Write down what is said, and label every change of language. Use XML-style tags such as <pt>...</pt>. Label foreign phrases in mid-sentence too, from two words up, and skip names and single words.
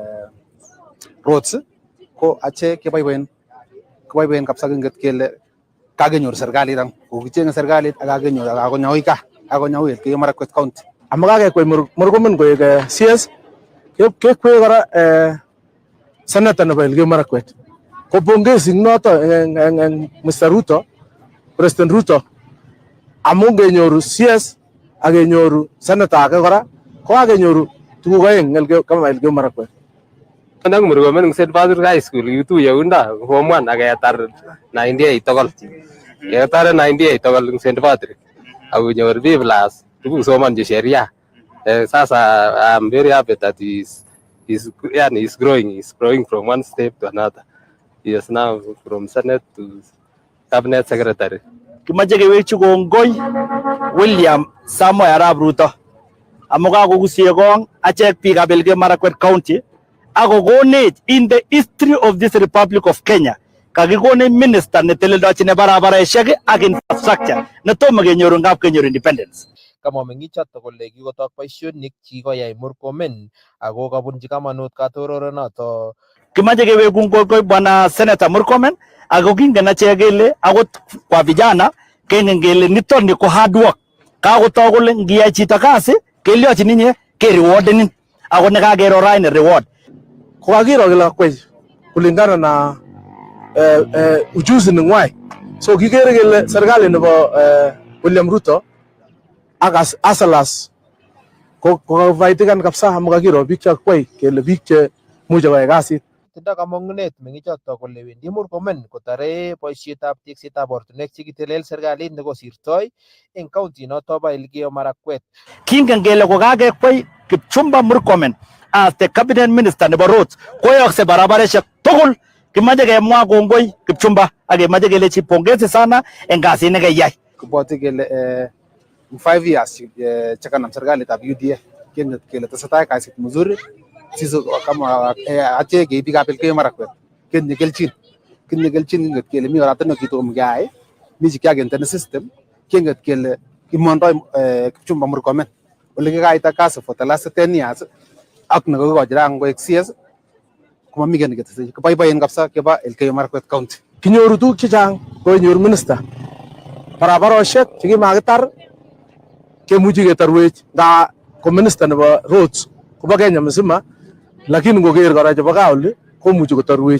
<kln>roads ko ache keboiboen kabisa kinget kele kakenyor serikalit ang kokichenge serikalit ak kakenyor akonyoi ka akonyoi Elgeyo Marakwet county ama kakekwei Murkomen koek CS kekwei kora senator nebo Elgeyo Marakwet ko pongezi noto eng Mr. Ruto, President Ruto amu ngenyoru CS ak kenyoru senator ake kora ko kakenyoru tuguk aeng kama Elgeyo Marakwet. Nang Murkomen eng St. Patrick High School yutuye unda form 1 aketar 98 togol. Ketar 98 togol eng St. Patrick. Akonyor B+ tuguk somanji sheria.</kln> <en>Sasa I'm very happy that he's growing from one step to another. He is now from Senate to Cabinet Secretary.</en> <kln>Kimache kewechi kongoi William Samoei Arap Ruto amu kakokusie kong achek biikab Elgeyo Marakwet County akokonech</kln> <en>in the history of this Republic of Kenya</en> <kln>kakikonech minister neteleldochine barabaresiek ak infrastructure netomo kenyoru ngap kenyoru independence. Kamwa meng'ichoto kole kikotok boisionik chikoyai Murkomen ako kabunji kamanut katororonoto. Kimache keweku kongoi bwana Senator Murkomen ako kingen achek kele akot</kln> <sw>kwa vijana</sw> <kln>kengen kele nitoni ko</kln> <en>hard work.</en> <kln>Kakotok kole ngiyai chito kasi kelyochin inye kerewardenin ako nekakero raini reward.</kln> <sw>Kokakiro kila kweli kulingana na ujuzi ningwai.</sw> <kln>So kikere kele serikali nebo William Ruto ak asalas kokafaitikan kabisa amu kakiro biik chakwai kele biik che muche koyai kasit. Tindo kamang'unet meng'ichoto kole wendi Murkomen kotare boisietab teksetab ortinwek chekitelel serikalit nekosirtoi eng county noto bo Elgeyo Marakwet. Kingen kele kokakekwei Kipchumba Murkomen</kln> <en>as the cabinet minister</en> <kln>nebo roads koyokse barabaresiek tugul. Kimache kemwa kongoi Kipchumba ak kemache kelechi</kln> <sw>pongezi sana</sw> <kln>eng kasit nekayai. Kibwoti kele 5 years chekanam serikalitab UDA kenget kele tesetai kasit mzuri. Sisi kama ache biikab Elgeyo Marakwet kenye kelchin kinget kele mi oratinwek kitom keyai mi chekiagenten system kenget kele kimondoi Kipchumba Murkomen ole kikaita kasi</kln> <en>for the last 10 years</en> <kln>ak nekokikochi rang koek CS komami kiy neketesei. Kiboiboen kabisa keba Elgeyo Marakwet County. Kinyoru tuguk chechang konyor minister barabarosiek chekimakitar kemuchi ketarwech nga ko minister nebo roads kobo Kenya</kln> <sw>mzima, lakini</sw> <kln>ngoker kora chebo kauli komuchi kotarwech.</kln>